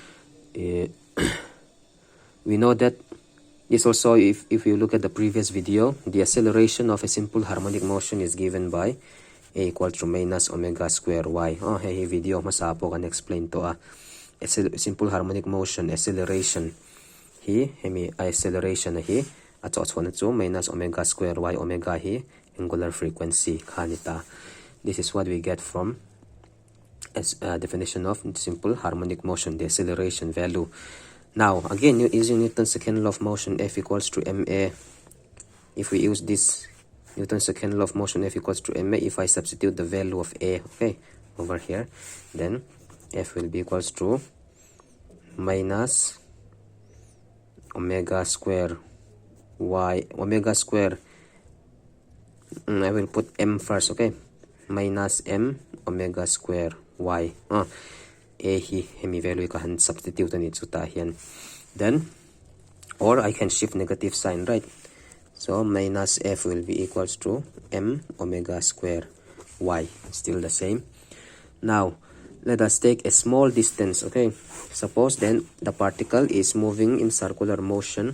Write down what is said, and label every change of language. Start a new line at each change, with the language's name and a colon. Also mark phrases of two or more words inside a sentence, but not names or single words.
English: We know that this also, if you look at the previous video, the acceleration of a simple harmonic motion is given by A equal to minus omega square y.
Mizo: Hey video masapo kan
English: explain to simple harmonic motion acceleration
Mizo: hi hemi acceleration hi acho chona chu
English: minus omega square y,
Mizo: omega hi
English: angular frequency
Mizo: khanita.
English: This is what we get from as a definition of simple harmonic motion, the acceleration value. Now again, using Newton's second law of motion, F equals to ma. If we use this Newton's second law of motion, F equals to ma, if I substitute the value of A, okay, over here, then F will be equals to minus omega square y, omega square, I will put m first, okay, minus m omega square y.
Mizo: A hi hemi value ka han substitute ni chuta hian,
English: then or I can shift negative sign, right? So minus F will be equals to m omega square y, still the same. Now let us take a small distance, okay? Suppose then the particle is moving in circular motion.